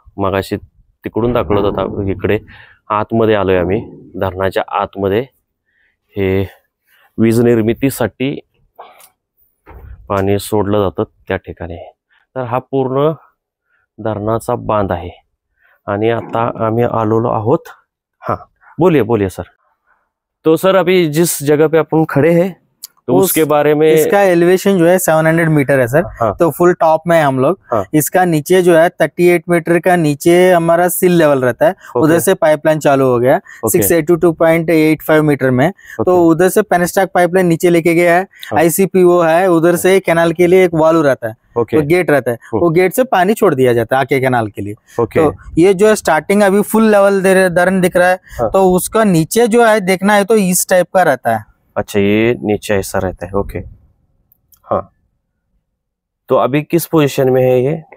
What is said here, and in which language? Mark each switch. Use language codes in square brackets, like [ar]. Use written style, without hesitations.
[mr] मगाशी तिकडून दाखवत होता, इकडे आतमध्ये आलोय आम्ही, धरणाच्या आतमध्ये। हे वीज निर्मितीसाठी पाणी सोडलं जातं त्या ठिकाणी। तर हा पूर्ण धरणाचा बांध आहे आणि आता आम्ही आलेलो आहोत। [hi] हाँ, बोलिए बोलिए सर। तो सर अभी जिस जगह पे अपन खड़े हैं तो उसके बारे में, इसका एलिवेशन जो है 700 मीटर है सर। हाँ। तो फुल टॉप में हम लोग। हाँ। इसका नीचे जो है 38 मीटर का नीचे हमारा सिल लेवल रहता है। उधर से पाइपलाइन चालू हो गया 682.85 मीटर में। तो उधर से पेनस्टॉक पाइपलाइन नीचे लेके गया है। हाँ। ICPO है, उधर से कैनाल के लिए एक वाल्व रहता है, ओके, तो गेट रहता है, वो गेट से पानी छोड़ दिया जाता है आके कैनाल के लिए। ओके। तो ये जो है स्टार्टिंग अभी फुल लेवल धरण दिख रहा है। हाँ। तो उसका नीचे जो है देखना है तो इस टाइप का रहता है। अच्छा, ये नीचे ऐसा रहता है। ओके, हाँ। तो अभी किस पोजीशन में है ये?